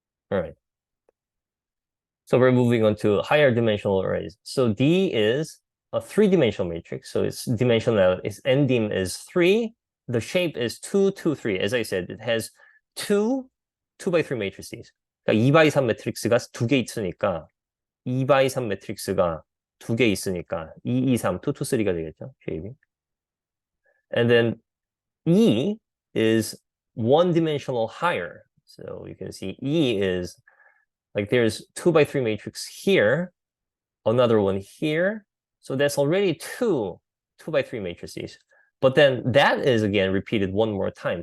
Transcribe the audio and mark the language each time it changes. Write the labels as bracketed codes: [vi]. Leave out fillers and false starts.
[en] All right. So we're moving on to higher dimensional arrays. So D is a 3-dimensional matrix. So its dimensional, its ndim is 3. The shape is 2, 2, 3. As I said, it has 2 2 by 3 matrices. [ko] 그러니까 2 by 3 매트릭스가 2개 있으니까 2 by 3 매트릭스가 2개 있으니까 2, 2, 3, 2, 2, 3가 되겠죠, 쉐입이. [en] And then E is 1-dimensional higher. So you can see E is like there's 2x3 matrix here, another one here. So that's already two 2x3 matrices. But then that is again repeated one more time.